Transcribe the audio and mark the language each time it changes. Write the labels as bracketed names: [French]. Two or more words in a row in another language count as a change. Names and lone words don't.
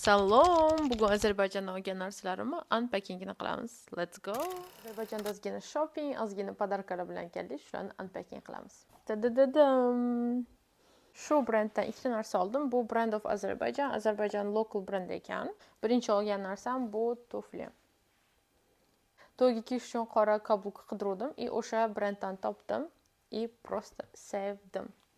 [Uzbek] Salom, bugun Ozarbayjondan olgan narsalarimni unpackingini qilamiz. [English] Let's go. [Uzbek] Ozarbayjonda ozgina shopping, ozgina podarkalar bilan keldik, shularni unpacking qilamiz. Dadadadam. Shu brenddan ikkita narsa oldim. Bu Brand of Azerbaijan, Ozarbayjon local brend ekan. Birinchi olgan narsam bu tufli. To'yga kiyish uchun qora kabluk qidiruvdim, o'sha brenddan topdim просто sevdim.